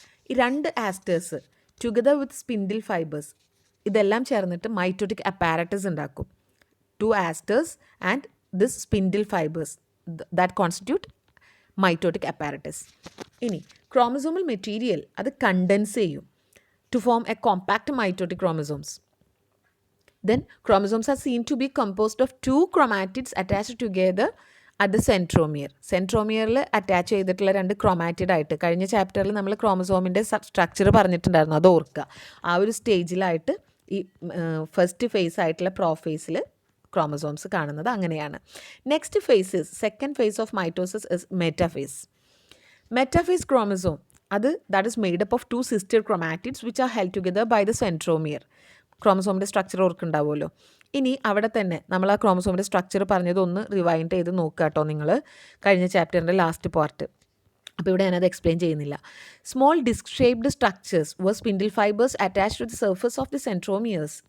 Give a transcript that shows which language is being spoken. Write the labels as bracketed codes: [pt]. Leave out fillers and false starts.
[ml] ഈ 2 ആസ്റ്റേഴ്സ് [en] together with [ml] spindle fibres ഇതെല്ലാം ചേർന്നിട്ട് മൈറ്റോട്ടിക് അപ്പാരറ്റസ് ഉണ്ടാക്കും. [en] 2 asters and this spindle fibres that constitute mitotic apparatus. [ml] ഇനി ക്രോമസോമൽ മെറ്റീരിയൽ അത് കണ്ടൻസ് ചെയ്യും [en] to form a compact mitotic chromosomes. Then chromosomes are seen to be composed of 2 chromatids attached together at the centromere. [ml] സെൻട്രോമിയറിൽ attach ചെയ്തിട്ടുള്ള 2 chromatid ആയിട്ട്, കഴിഞ്ഞ ചാപ്റ്ററിൽ നമ്മൾ ക്രോമസോമിൻ്റെ structure പറഞ്ഞിട്ടുണ്ടായിരുന്നു, അത് ഓർക്കുക. ആ ഒരു സ്റ്റേജിലായിട്ട് ഈ ഫസ്റ്റ് ഫേസ് ആയിട്ടുള്ള പ്രോഫേസിൽ ക്രോമസോംസ് കാണുന്നത് അങ്ങനെയാണ്. [en] Next phase second phase of mitosis is metaphase. Metaphase chromosome that is made up of 2 sister chromatids which are held together by the centromere. [ml] ക്രോമസോമിൻ്റെ structure ഓർക്കുണ്ടാവുമല്ലോ. ഇനി അവിടെ തന്നെ നമ്മൾ ആ ക്രോമസോമിൻ്റെ സ്ട്രക്ചർ പറഞ്ഞതൊന്ന് റിവൈൻഡ് ചെയ്ത് നോക്കുക കേട്ടോ നിങ്ങൾ, കഴിഞ്ഞ ചാപ്റ്ററിൻ്റെ ലാസ്റ്റ് പാർട്ട്. അപ്പോൾ ഇവിടെ ഞാനത് എക്സ്പ്ലെയിൻ ചെയ്യുന്നില്ല. [en] Small disc shaped structures were spindle fibres attached to the surface of the centromeres.